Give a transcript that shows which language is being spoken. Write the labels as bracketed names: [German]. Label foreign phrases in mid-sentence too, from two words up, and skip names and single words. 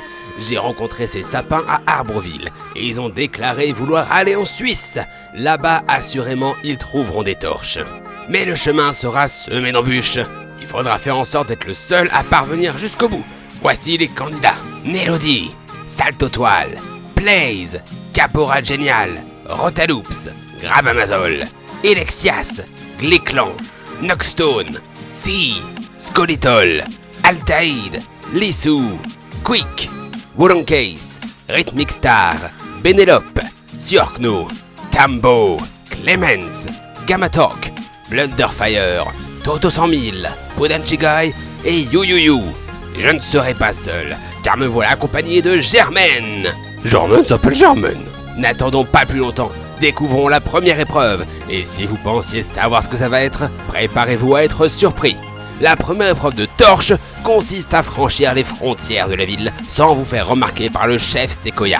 [French] J'ai rencontré ces sapins à Arbreville et ils ont déclaré vouloir aller en Suisse. Là-bas, assurément, ils trouveront des torches. Mais le chemin sera semé d'embûches. Il faudra faire en sorte d'être le seul à parvenir jusqu'au bout. Voici les candidats. Nélodie, Saltotoile, Blaze, Caporal Génial, Rotaloops, Grabamazol, Elexias, Gléclan, Noxstone, Si, Scolitol, Altaïd, Lissou, Quick, Woolencase, Rhythmic Star, Bénélope, Siorkno, Tambo, Clemens, Gamatok, Blunderfire, Toto 100 000, Podanchigai et You. Je ne serai pas seul, car me voilà accompagné de Germaine. Jormen s'appelle Germaine. N'attendons pas plus longtemps, découvrons la première épreuve. Et si vous pensiez savoir ce que ça va être, préparez-vous à être surpris. La première épreuve de torche consiste à franchir les frontières de la ville sans vous faire remarquer par le chef Sequoia.